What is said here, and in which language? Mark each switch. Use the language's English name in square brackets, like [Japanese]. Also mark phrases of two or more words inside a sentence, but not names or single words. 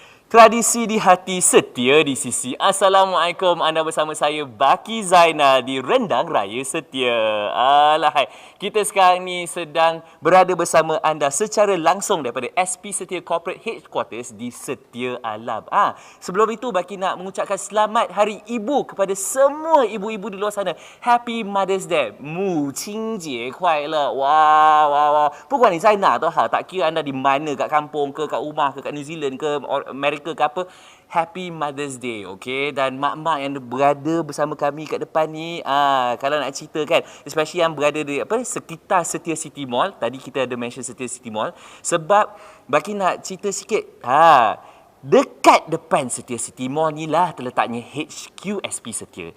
[Malay] Tradisi di hati, setia di sisi. Assalamualaikum, anda bersama saya Baki Zainal di Rendang Raya Setia. Alahai, kita sekarang ni sedang berada bersama anda secara langsung daripada SP Setia Corporate Headquarters di Setia Alam. Sebelum itu Baki nak mengucapkan selamat Hari Ibu kepada semua ibu-ibu di luar sana. [English] Happy Mother's Day, [Chinese] 母亲节快乐. Wah. 不管你在哪都好, [Malay] tak kira anda di mana, kat kampung ke, kat rumah ke, kat New Zealand ke, Amerika ke apa, [English] Happy Mother's Day, okey? [Malay] Dan mak-mak yang berada bersama kami kat depan ni, kalau nak cerita kan, especially yang berada di sekitar Setia City Mall, tadi kita ada mention Setia City Mall, sebab Baki nak cerita sikit, dekat depan Setia City Mall ni lah terletaknya HQ SP Setia.